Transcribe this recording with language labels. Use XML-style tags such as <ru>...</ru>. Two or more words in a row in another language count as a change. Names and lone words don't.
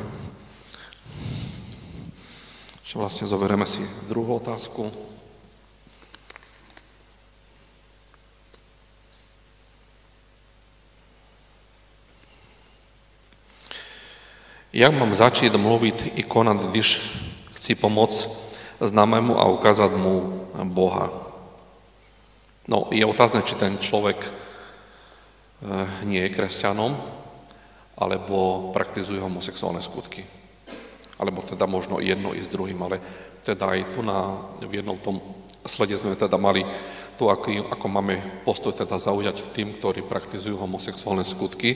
<sk>Čiže vlastne zoberieme si druhú otázku.</sk> <cs>Jak mám začít mluvit i konat, když chci</cs> <sk>pomôcť známému a ukázať mu Boha? No, je otázne, či ten človek nie je kresťanom, alebo praktizuje homosexuálne skutky. Alebo teda možno jedno i s druhým, ale teda aj tu v jednom tom slede sme teda mali tu, ako máme postoj teda zaujať k tým, ktorí praktizujú homosexuálne skutky.</sk>